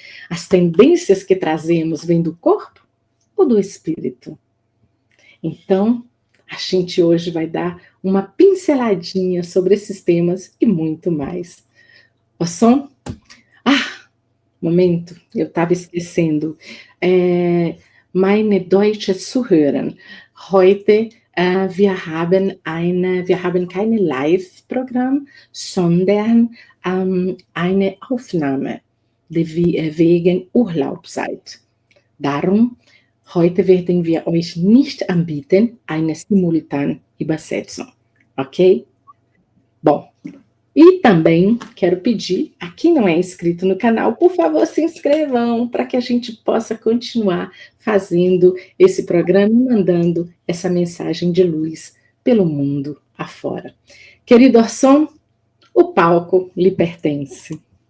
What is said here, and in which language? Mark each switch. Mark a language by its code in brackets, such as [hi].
[pt] As tendências que trazemos vêm do corpo ou do espírito? Então, a gente hoje vai dar uma pinceladinha sobre esses temas e muito mais. Orson? Momento, eu estava esquecendo. [de] Meine deutsche Zuhörer, heute wir haben kein Live-Programm, sondern eine Aufnahme. wegen Urlaubszeit. Darum, heute werden wir euch nicht anbieten eine simultane Übersetzung, ok? [pt] Bom, e também quero pedir, a quem não é inscrito no canal, por favor, se inscrevam para que a gente possa continuar fazendo esse programa e mandando essa mensagem de luz pelo mundo afora. Querido Orson, o palco lhe pertence.